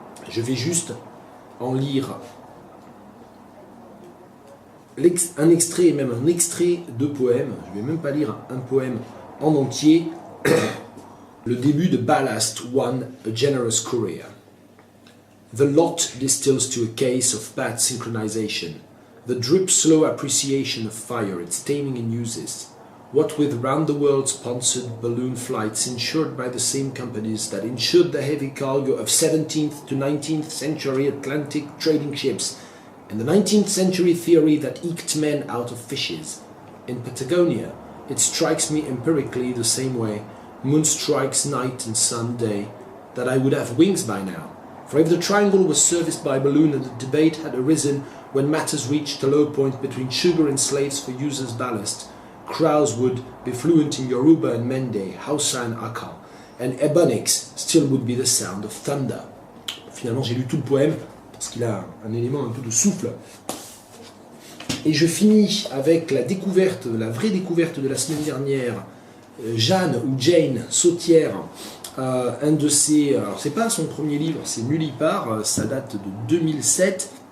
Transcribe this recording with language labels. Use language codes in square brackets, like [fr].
[fr] Je vais juste en lire un extrait, et même un extrait de poème. Je ne vais même pas lire un poème en entier. Le début de Ballast One, A Generous Courier. [en] The lot distills to a case of bad synchronization. The drip slow appreciation of fire its taming in uses. What with round-the-world sponsored balloon flights insured by the same companies that insured the heavy cargo of 17th to 19th century Atlantic trading ships, and the 19th century theory that eked men out of fishes. In Patagonia, it strikes me empirically the same way, moon strikes night and sun day, that I would have wings by now. For if the triangle was serviced by balloon and the debate had arisen when matters reached a low point between sugar and slaves for use as ballast, crowds would be fluent in Yoruba and Mende, Hausa and Akha, and Ebonics still would be the sound of thunder. [fr] Finalement, j'ai lu tout le poème, parce qu'il a un élément un peu de souffle. Et je finis avec la découverte, la vraie découverte de la semaine dernière, Jeanne ou Jane Sautière, un de ses... Alors, c'est pas son premier livre, c'est Nullipare, ça date de 2007.